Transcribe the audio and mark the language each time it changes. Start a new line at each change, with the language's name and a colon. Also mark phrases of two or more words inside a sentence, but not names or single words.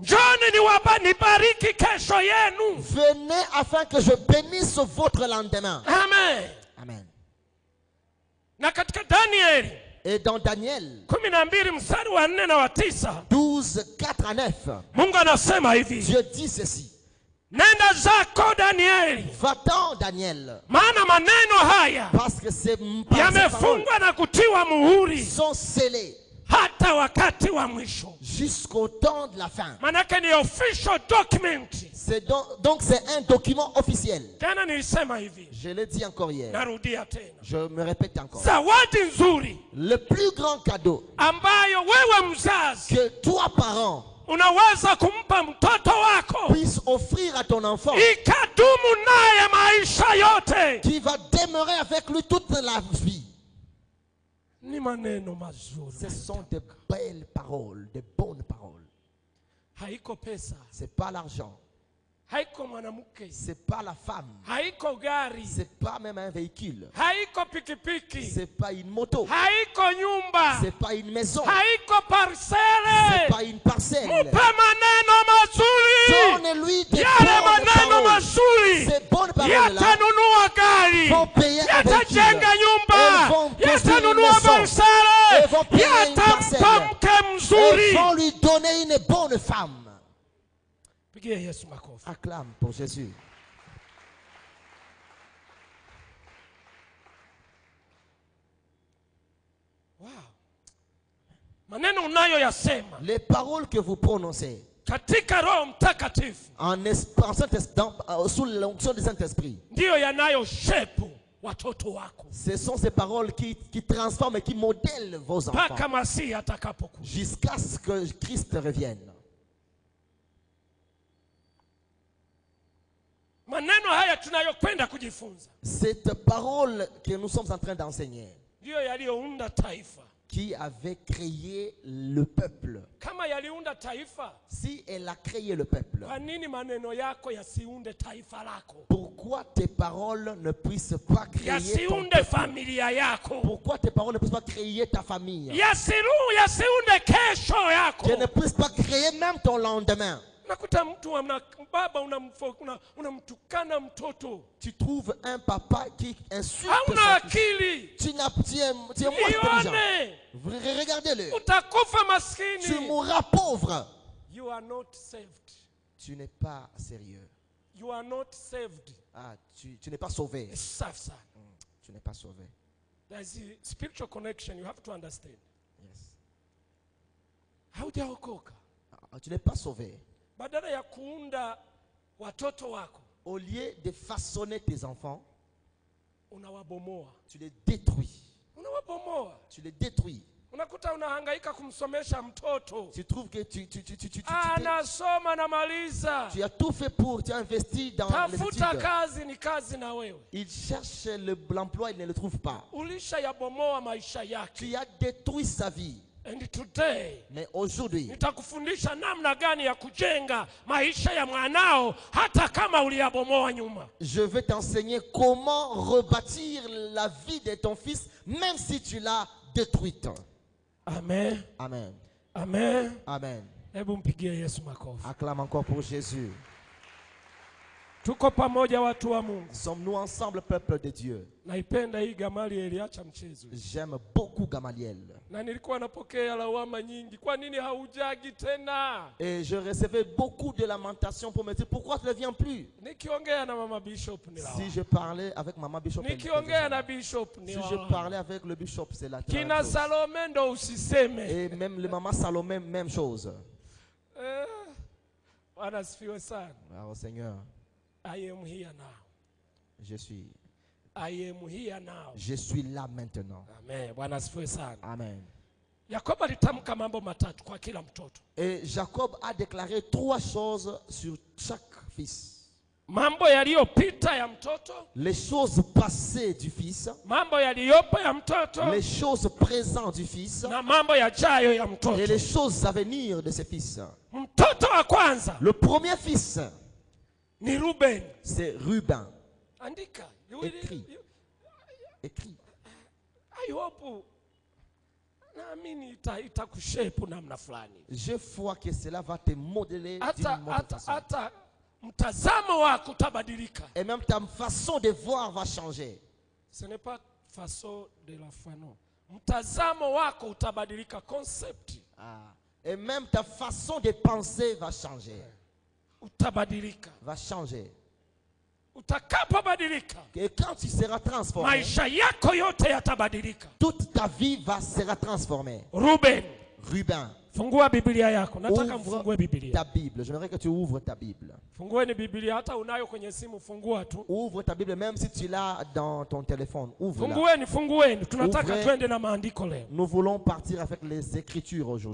French: Venez afin que je bénisse votre lendemain. Amen. Amen. Et dans Daniel 12, 4 à 9, Dieu dit ceci.
Swahili: Nenda zako Danieli.
French: Va-t'en Daniel.
Swahili: Maana maneno haya
French: parce que ces
Swahili: yamefungwa na kutiwa muhuri
French: sont scellés
Swahili: hata wakati wa mwisho,
French: jusqu'au temps de la fin.
Swahili: Manake ni
English: official document.
French: C'est donc c'est un document officiel.
Swahili: Tena nilisema hivi.
French: Je l'ai dit encore hier.
Swahili: Narudia tena.
French: Je me répète encore.
Swahili: Zawadi nzuri,
French: le plus grand cadeau
Swahili: ambayo wewe mzazi
French: que toi parent
Swahili: unaweza kumpa mtoto wako,
French: puisse offrir à ton enfant,
Swahili: ikadumu naye maisha yote,
French: qui va demeurer avec lui toute la vie.
Swahili: Ni maneno mazuri.
French: Ce sont de belles paroles, de bonnes paroles.
Swahili: Haiko pesa.
French: C'est pas l'argent.
Swahili: Haiko mwanamke.
French: C'est pas la femme.
Swahili: Haiko gari.
French: C'est pas même un véhicule.
Swahili: Haiko pikipiki.
French: C'est pas une moto.
Swahili: Haiko nyumba.
French: C'est pas une maison.
Swahili: Haiko parcelle.
French: C'est pas une parcelle.
Swahili: Mupe maneno mazuri.
French: Donne-lui des bonnes paroles. Ces bonnes paroles là vont payer un véhicule. Elles vont construire une maison. Elles vont payer une parcelle. Elles vont lui donner une bonne femme. Acclame pour Jésus. Wow.
Swahili: Maneno unayoyasema,
French: les paroles que vous prononcez
Swahili: katika Roho Mtakatifu,
French: sous l'onction du Saint-Esprit,
Swahili: ndio yanayoshape watoto wako.
French: Ce sont ces paroles qui transforment et qui modèlent vos enfants
Swahili: mpaka Masihi atakapokuja,
French: jusqu'à ce que Christ revienne.
Swahili: Maneno haya tunayokwenda kujifunza,
French: cette parole que nous sommes en train d'enseigner,
Swahili: ndio yaliyounda taifa,
French: qui avait créé le peuple.
Swahili: Kama yaliunda taifa,
French: si elle a créé le peuple,
Swahili: kwa nini maneno yako yasiunde taifa lako?
French: Pourquoi tes paroles ne puissent pas créer ton peuple?
Swahili: Familia yako.
French: Pourquoi tes paroles ne puissent pas créer ta famille?
Swahili: Yasiunde kesho yako.
French: Qu'elles ne puissent pas créer même ton lendemain.
Swahili: Nakuta mtu baba unamtukana mtoto.
French: Tu trouves un papa qui insulte son fils. Tu es moins intelligent. Regardez-le.
Swahili: Utakufa maskini.
French: Tu mourras pauvre.
English: You are not saved.
French: Tu n'es pas sérieux.
English: You are not saved.
French: Ah, tu n'es pas sauvé. Tu n'es pas sauvé.
English: There's a spiritual connection you have to understand. Yes.
Swahili: Haujaokoka.
French: Tu n'es pas sauvé.
Swahili: Badala ya kuunda watoto wako,
French: au lieu de façonner tes enfants,
Swahili: unawabomoa.
French: Tu les détruis.
Swahili: Unawabomoa.
French: Tu les détruis.
Swahili: Unakuta unahangaika kumsomesha mtoto.
French: Tu trouves que tu
Swahili: anasoma na maliza.
French: Tu as tout fait pour, tu as investi dans
Swahili: tafuta kazi ni kazi na wewe.
French: Il cherche l'emploi, il ne le trouve pas.
Swahili: Ulisha yabomoa maisha yake.
French: Tu as détruit sa vie.
English: And today,
French: mais aujourd'hui,
Swahili: nitakufundisha namna gani ya kujenga maisha ya mwanao hata kama uliyabomoa nyuma.
French: Je vais t'enseigner comment rebâtir la vie de ton fils même si tu l'as détruite. Amen. Amen. Amen. Amen.
Swahili: Hebu mpigie Yesu makofi.
French: Acclame encore pour Jésus.
Swahili: Tuko pamoja watu wa Mungu.
French: Sommes-nous ensemble, peuple de Dieu?
Swahili: Naipenda hii Gamaliel, acha mchezo.
French: J'aime beaucoup Gamaliel.
Swahili: Na nilikuwa napokea lawama nyingi. Kwa nini haujagi tena?
French: Et je recevais beaucoup de lamentations pour me dire pourquoi tu ne viens plus?
Swahili: Nikiongea na mama bishop ni lawama.
French: Si je parlais avec maman bishop,
Swahili: nikiongea na bishop ni lawama.
French: Si je parlais avec le bishop, c'est la même
Swahili: Kina
French: chose.
Swahili: Salome ndo usiseme.
French: Et même le maman Salomé, même chose.
Swahili: Bwana sifiwe sana.
French: Alors Seigneur,
English: I am here now.
French: Je suis.
English: I am here now.
French: Je suis là maintenant.
Swahili: Amen. Bwana asifiwe sana. Amen. Yakobo alitamka mambo matatu kwa kila mtoto.
French: Et Jacob a déclaré 3 choses sur chaque fils.
Swahili: Mambo yaliyopita ya mtoto.
French: Les choses passées du fils.
Swahili: Mambo yaliyopo ya mtoto.
French: Les choses présentes du fils.
Swahili: Na mambo yajayo ya mtoto.
French: Et les choses à venir de ses fils.
Swahili: Mtoto wa kwanza.
French: Le premier fils.
Swahili: Ni Ruben.
French: C'est Ruben.
Swahili: Andika.
French: Écrit. Écrit.
English: I hope.
Swahili: Naamini itakushape namna fulani.
French: Je crois que cela va te modeler d'une façon.
Swahili: Mtazamo wako utabadilika.
French: Et même ta façon de voir va changer. Ce n'est pas façon de la foi, non.
Swahili: mtazamo wako utabadilika,
French: concept. Et même ta façon de penser va changer.
Swahili: Utabadilika.
French: Va changer.
Swahili: Utakapobadilika,
French: et quand tu seras transformé,
Swahili: maisha yako yote yatabadilika.
French: Toute ta vie sera transformée.
Swahili: Ruben. Fungua Biblia yako. Nataka mfungue Biblia.
French: Ta Bible. J'aimerais que tu ouvres ta Bible.
Swahili: Fungueni Biblia, hata unayo kwenye simu fungua tu.
French: Ouvre ta Bible même si tu l'as dans ton téléphone. Ouvre-la.
Swahili: Fungueni. Tunataka twende na maandiko leo.
French: Nous voulons partir avec les écritures aujourd'hui.